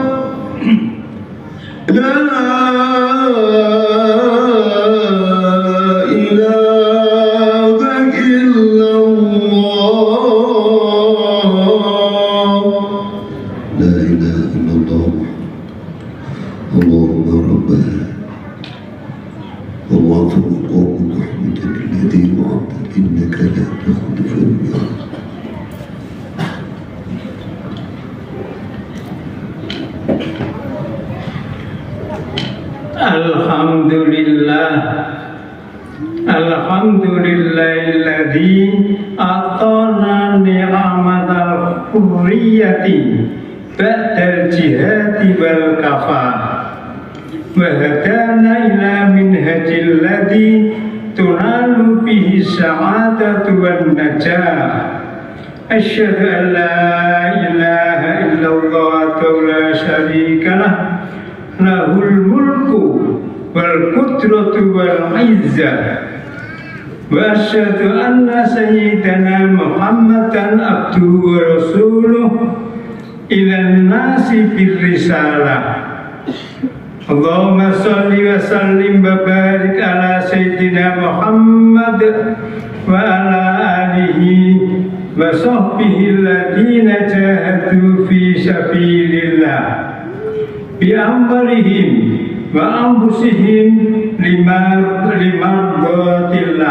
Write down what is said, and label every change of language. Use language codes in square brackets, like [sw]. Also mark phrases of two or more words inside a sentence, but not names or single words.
[ar] لا إله إلا الله لا إله إلا الله اللهم ربنا والله مقام محمدا الذي وعدت إنك لا تخلف الميعاد الحمد لله الذي آتانا نعمة الحرية بعد الجهاد والكفاح وهدانا إلى منهاج الذي تنال به سعادة والنجاح. أشهد أن لا إله إلا الله ولا شريك له له الملك والقدرة والعزة وأشهد أن سيدنا محمدا عبده ورسوله إلى الناس بالرسالة. اللهم صل وسلم وبارك على سيدنا محمد وعلى آله وصحبه الذين جاهدوا في سبيل الله بأمرهم وأنفسهم لمرضاة الله.